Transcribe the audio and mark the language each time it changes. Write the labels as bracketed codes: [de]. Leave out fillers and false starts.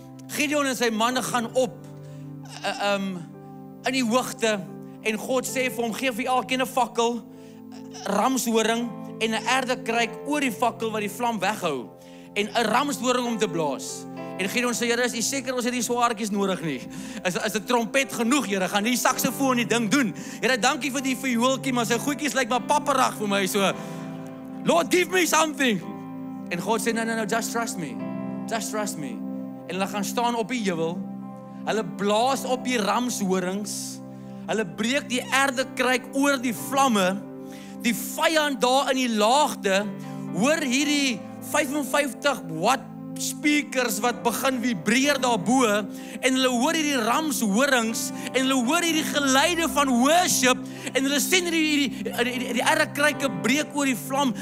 [af] Gideon en sy manne gaan op in die hoogte en God sê vir hom, gee vir elkeen 'n fakkel, ramshoring en 'n erdekruik oor die fakkel wat die vlam weghou en 'n ramshoring om te blaas. En Gideon sê, Here, is u seker ons het nie swaartjies nodig nie? Is 'n trompet genoeg, Here? Gaan die saksofoon die ding doen? Here, dankie vir die viooltjie, maar sy goedjies lyk maar papperig vir my so. [en] Lord, give me something. [af] En God sê, [en] no, just trust me. Just trust me. [af] En hulle gaan staan op die heuwel. Hulle blaas op die ramshorings. Hulle breek die erdekruik oor die vlamme. Die vyand daar in die laagte hoor hierdie 55 watt speakers wat begin vibreer daarbo en hulle hoor hierdie ramshorings en hulle hoor hierdie geluide van worship en hulle sien die erdekruike breek oor die vlam.